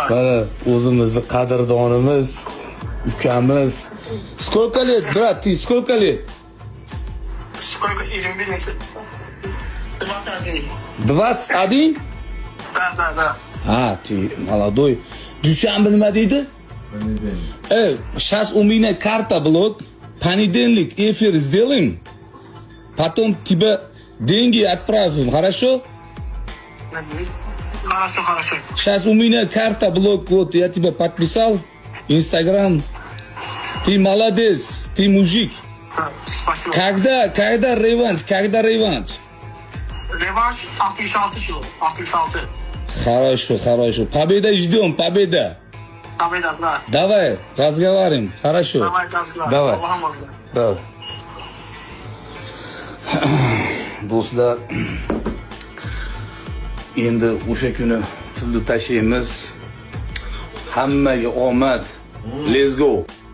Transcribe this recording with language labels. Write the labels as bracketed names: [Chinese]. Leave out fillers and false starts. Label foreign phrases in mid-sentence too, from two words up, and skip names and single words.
[Uzbek] Mana o'zimizni qadrdonimiz, ukamiz. [Russian] Сколько лет, брат? Ты сколько лет? Сколько? 21 месяцев. 21. 21? Да. Ha, ты молодой. [Uzbek] Dushanba nima deydi? [Russian] Сейчас у меня карта блок. Понедельник эфир сделаем. Потом тебе деньги отправим, хорошо? Хорошо. Сейчас у меня карта блок, вот я тебя подписал. Инстаграм. Ты молодец, ты мужик. Спасибо. Когда реванш? Реванш 66 кило. 66. Хорошо. Победа ждем, победа. Победа, брат. Давай, разговариваем, хорошо. Давай, разговор. Давай. [Uzbek] Аллахым алды. [Russian] Давай. [Uzbek] Do'stlar, endi o'sha kuni pulni tashlaymiz. Hammaga omad. [English] Let's go.